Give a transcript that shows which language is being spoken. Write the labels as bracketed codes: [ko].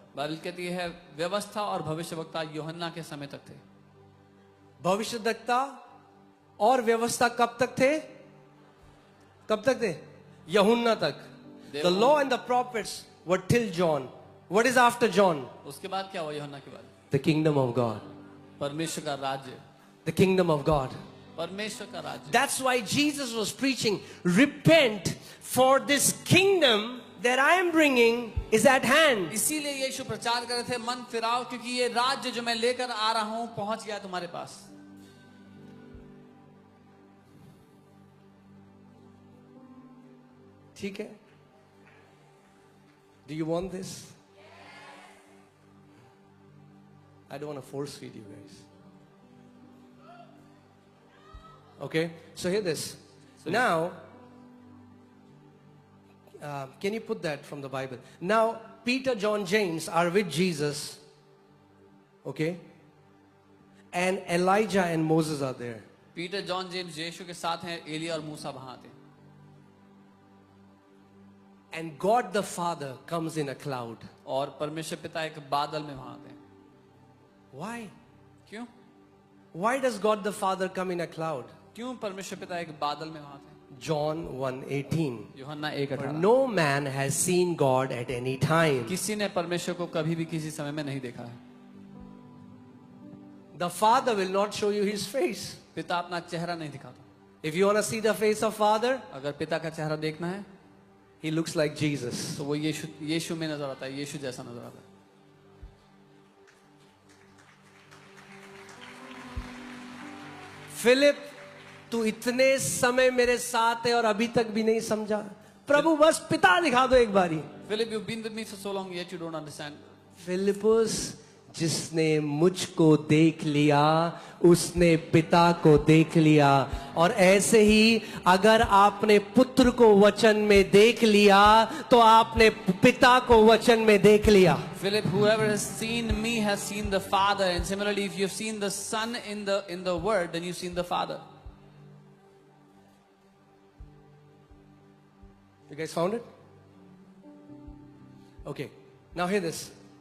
[hi] Bible कहती है व्यवस्था और भविष्यवक्ता यूहन्ना के समय तक थे। भविष्यद्वक्ता और व्यवस्था कब तक थे? कब तक थे? यूहन्ना तक। [en] The law and the prophets were till John. What is after John? [hi] उसके बाद क्या हुआ यूहन्ना के बाद? [en] The kingdom of God. [hi] परमेश्वर का राज्य। [en] The kingdom of God. [hi] परमेश्वर का राज्य। [en] That's why Jesus was preaching, repent, for this kingdom that I am bringing is at hand. [hi] इसीलिए यीशु प्रचार कर रहे थे मन फिराओ क्योंकि ये राज्य जो मैं लेकर आ रहा हूं पहुंच गया तुम्हारे पास। ठीक है? [en] Do you want this? I don't want to force feed you guys. Okay, so hear this. Now, can you put that from the Bible? Now, Peter, John, James are with Jesus. Okay, and Elijah and Moses are there. [hi] Peter, John, James यीशु के साथ हैं, एलिया और मूसा वहां थे। [en] And God the Father comes in a cloud. [hi] और परमेश्वर पिता एक बादल में वहां थे। [en] Why? [hi] क्यों? [en] Why does God the Father come in a cloud? [hi] क्यों परमेश्वर पिता एक बादल में वहां थे? [en] John 1:18. [hi] यूहन्ना [en] For [hi] 1:18। [en] no man has seen God at any time. [hi] किसी ने परमेश्वर को कभी भी किसी समय में नहीं देखा है। [en] The Father will not show you His face. [hi] पिता अपना चेहरा नहीं दिखाता। [en] If you want to see the face of Father, [hi] अगर पिता का चेहरा देखना है [en] he looks like Jesus. [hi] तो वो यीशु में नजर आता है, यीशु जैसा नजर आता है। फिलिप, तू इतने समय मेरे साथ है और अभी तक भी नहीं समझा। प्रभु बस पिता दिखा दो एक बारी। [en] Philip, you've been with me for so long, yet you don't understand. [hi] Philip, जिसने मुझको देख लिया उसने पिता को देख लिया। और ऐसे ही अगर आपने पुत्र को वचन में देख लिया तो आपने पिता को वचन में देख लिया। [en] Philip, whoever has seen me has seen the Father, and similarly, if you've seen the Son in the Word, then you've seen the Father. You guys found it? Okay. Now hear this.